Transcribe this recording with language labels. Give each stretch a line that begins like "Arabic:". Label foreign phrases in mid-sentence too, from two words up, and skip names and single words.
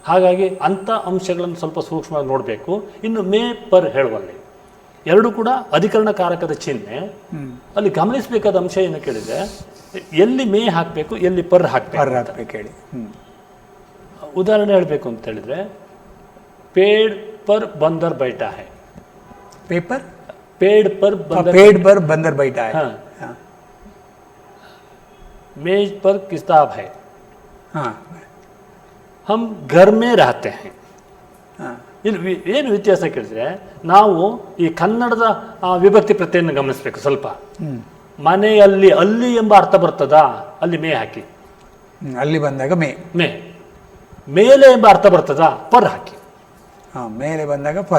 Kannada: ಹಾಗಾಗಿ ಅಂಥ ಅಂಶಗಳನ್ನು ಸ್ವಲ್ಪ ಸೂಕ್ಷ್ಮವಾಗಿ ನೋಡಬೇಕು. ಇನ್ನು
Hindi: में पर
Kannada: ಹೇಳುವಲ್ಲಿ ಎರಡು ಕೂಡ ಅಧಿಕರಣಕಾರಕದ ಚಿಹ್ನೆ. ಅಲ್ಲಿ ಗಮನಿಸಬೇಕಾದ ಅಂಶ ಏನು ಕೇಳಿದ್ರೆ, ಎಲ್ಲಿ ಮೇ ಹಾಕಬೇಕು, ಎಲ್ಲಿ ಪರ್ ಹಾಕಬೇಕು ಹೇಳಿ. ಉದಾಹರಣೆ ಹೇಳಬೇಕು ಅಂತ ಹೇಳಿದ್ರೆ,
Hindi: पेड़ पर बंदर बैठा है, ಪೇಪರ್ पेड़ पर बंदर बैठा है. हाँ. मेज पर किताब है. हाँ. हम घर में रहते हैं. हाँ.
Kannada: ಏನು ವ್ಯತ್ಯಾಸ ಕೇಳಿದ್ರೆ, ನಾವು ಈ ಕನ್ನಡದ ವಿಭಕ್ತಿ ಪ್ರತ್ಯಯನ್ನು ಗಮನಿಸಬೇಕು ಸ್ವಲ್ಪ. ಮನೆಯಲ್ಲಿ ಅಲ್ಲಿ ಎಂಬ ಅರ್ಥ ಬರ್ತದಾ, ಅಲ್ಲಿ ಮೇ ಹಾಕಿ. ಅಲ್ಲಿ ಬಂದಾಗ ಮೇ ಮೇಲೆ ಎಂಬ ಅರ್ಥ ಬರ್ತದಾ, ಪರ್ ಹಾಕಿ. ಮೇಲೆ ಬಂದಾಗ ಪರ್